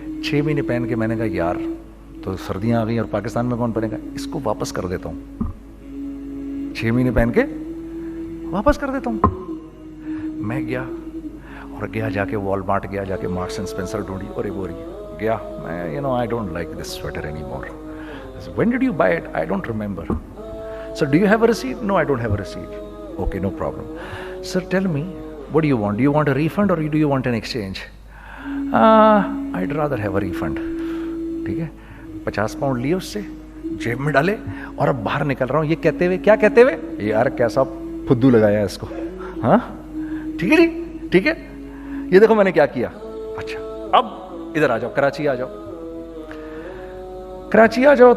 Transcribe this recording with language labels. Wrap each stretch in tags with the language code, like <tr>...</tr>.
<ur>6 مہینے پہن کے میں نے کہا یار تو سردیاں آ گئی اور پاکستان میں کون پہنے گا, اس کو واپس کر دیتا ہوں. 6 مہینے پہن کے واپس کر دیتا ہوں. میں گیا جا کے والمارٹ گیا, جا کے مارکس اینڈ اسپینسر ڈھونڈی اور یہ بوری گیا. میں</ur> <en>I don't like this sweater anymore. I said, when did you buy it? I don't remember. So do you have a receipt? No, I don't have a receipt. Okay, no problem. Sir, tell me, what do you want? Do you want a refund or do you want an exchange? I'd rather have a refund.</en> <ur>ٹھیک ہے. 50 pound لیے اس سے, جیب میں ڈالے اور اب باہر نکل رہا ہوں. یہ کہتے ہوئے, کیا کہتے ہوئے, یار کیسا پھدو لگایا ہے اس کو. ہاں ٹھیک ہے جی, ٹھیک ہے. یہ دیکھو میں نے کیا کیا. اچھا اب ادھر آ جاؤ, کراچی آ جاؤ.</ur>